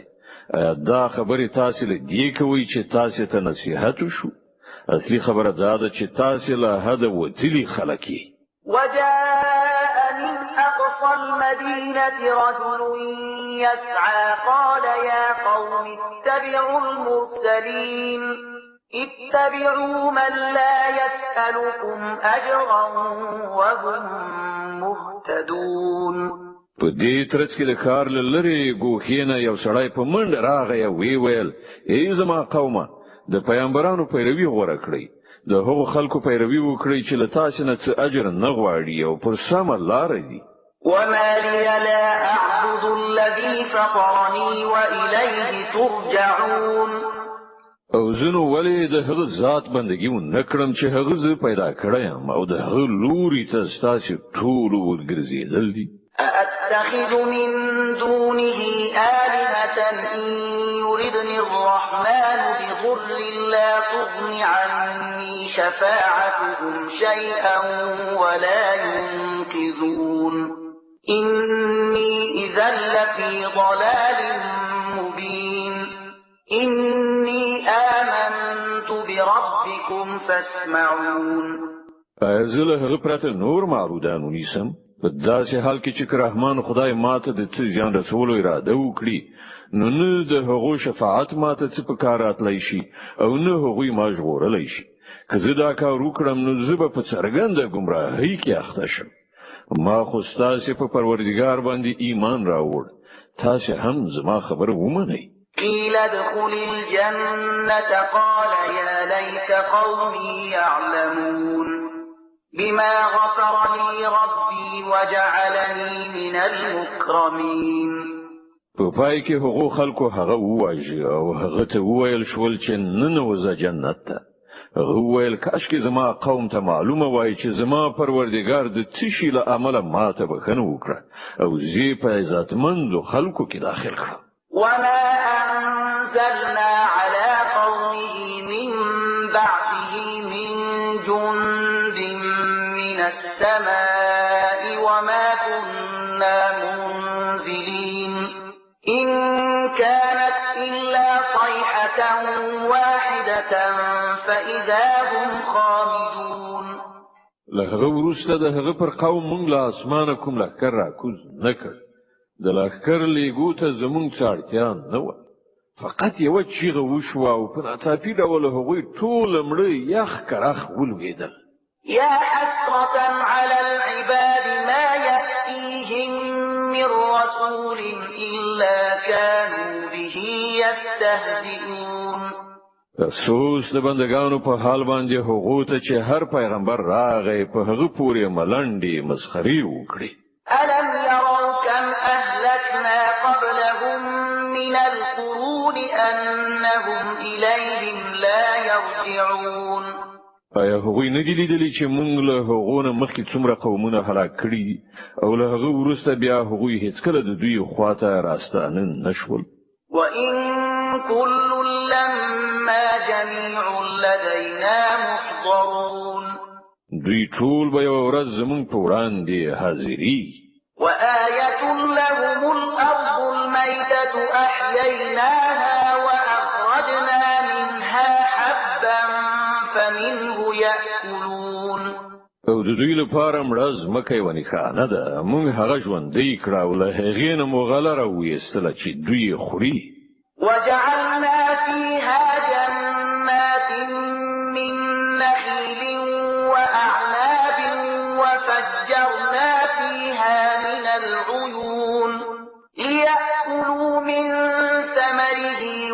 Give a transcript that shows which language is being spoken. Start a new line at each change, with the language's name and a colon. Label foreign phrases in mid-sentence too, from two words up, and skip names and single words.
Pashto: دا خبرې تاسو له دې کوي چې تاسو ته نصيحت وشو. اصلي خبره دا ده چې تاسو له حد وتلی خلک.
Arabic: وجاء من أقصى المدينة رجل يسعى قال يا قوم اتبعوا المرسلين اتبعوا من لا يسألكم أجرا وهم مهتدون.
Pashto: په دې ترڅ کې د کار لری ګوخینه یو سړی په منډه راغی وی ویل ای زما قومه د پیغمبرانو پیروي غوړه کړی د هغو خلکو پیروي وکړي چې له تاسو نه څه اجر نه غواړي او پر سمه لار دي.
Arabic: وما لي لا أعبد الذي فطرني وإليه ترجعون.
Pashto: او زنو ولی د هغه ذات بندگی و نکړم چې هغه ز پیدا کړم او د هغه لوري ته ستاسو ټول ورګرځیدل دي.
Arabic: أأتخذ من دونه آلهة إن يردني الرحمن بضر لا تغن عني شفاعتهم شيئا ولا ينقذون. إني إذا لفي ضلال مبين. إني آمنت بربكم فاسمعون.
Pashto: ازله هغه پرته نور معبودانو نیسم په داسې حال کې چې رحمان خدای ماته د څه ځان رسولو اراده وکړي نو نه د هغو شفاعت ماته څه په کار راتلی شي او نه هغوی ما ژغورلی شي. که زه دا کار وکړم نو زه به په څرګنده ګمراهۍ کې اخته شم. ما خو ستاسې په پروردګار باندې ایمان راوړ. تاسې هم زما خبره ومنئ.
Arabic: قيل ادخل الجنة قال يا ليت قومي يعلمون بما غفر لي ربي وجعلني من المكرمين.
Pashto: په پای کې هغو خلکو هغه وواژه او هغه ته وویل شول چې ننوځه جنت ته. هغه وویل کاشکې زما قوم ته معلومه وای چې زما پروردګار د څه شي له امله ماته بخښنه وکړه او زه په عزتمندو خلکو کې داخل کړم.
Arabic: وما أنزلنا على قومه من بعده من جند من السماء وما كنا منزلين. إن كانت إلا صيحة واحدة فإذا هم خامدون.
Pashto: لهغه وروسته د هغه پر قوم مونږ له اسمانه کوم لښکر راکوز نه کړ. د لښکر لیږو ته زمونږ څه اړتیا نه وه. فقط یوه چیغه وشوه او په ناڅاپي ډول هغوی ټول مړه یخ کرخ ولوېدل.
Arabic: يا حسرة على العباد ما يأتيهم من رسول إلا كانوا به يستهزئون.
Pashto: افسوس د بندگانو په حال باندې هغو ته چې هر پیغمبر راغی په هغه پورې ملنډې مسخرې وکړي.
Arabic: ألم يروا كم أهلكنا قبلهم من القرون أنهم إليهم لا يرجعون.
Pashto: آیا هغوی نه دي لیدلي چې موږ له هغو نه مخکې څومره قومونه هلاک کړي دي او له هغه وروسته بیا هغوی هیڅکله د دوی خواته راستانه نشول.
Arabic: وإن كل لما جميع لدينا محضرون.
Pashto: دوی ټول به یوه ورځ زموږ په وړاندې حاضرېږي.
Arabic: وآية لهم الأرض الميتة أحييناها وأخرجنا منها حبا فمنه يأكلون.
Pashto: او د دوی لپاره مړه ځمکه یوه نښانه ده. موږ هغه ژوندۍ کړه او له هغې نه مو غله راویستله چې دوی یې خوري.
Arabic: وجعلنا فيها جنات من نخيل وأعناب وفجرنا فيها من العيون ليأكلوا من ثمره